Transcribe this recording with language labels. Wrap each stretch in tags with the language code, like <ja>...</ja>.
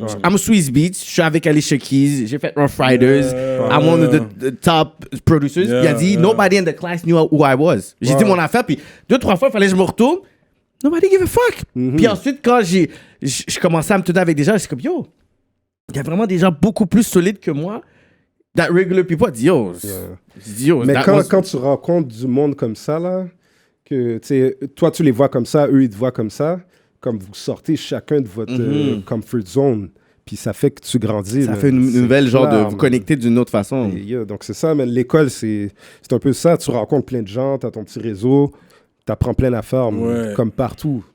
<en>I'm Swissbeat,</en> <fr>je suis avec</fr> <en>Alicia Keys,</en> <fr>j'ai fait</fr> <en>Rough Riders, I'm one of the top producers.</en> <fr>Puis il a dit,</fr> <en>nobody in the class knew who I was.</en> <fr>J'ai dit mon affaire, puis 2-3 fois, il fallait que je me retourne.</fr> <en>Nobody give a fuck.</en> <fr>Puis ensuite, quand je commençais à me tourner avec des gens, j'étais comme, yo, il y a vraiment des gens beaucoup plus solides que moi.</fr> <en>That regular people, I dis, yo.</en> <fr>Mais quand tu rencontres du monde comme ça, là, que, tu sais, toi, tu les vois comme ça, eux, ils te voient comme ça, comme vous sortez chacun de votre comfort zone, puis ça fait que tu grandis. Ça fait une nouvelle genre de vous connecter d'une autre façon. Donc, c'est ça, mais l'école, c'est un peu ça. Tu rencontres plein de gens, tu as ton petit réseau, tu apprends plein d'affaires, comme partout.</fr>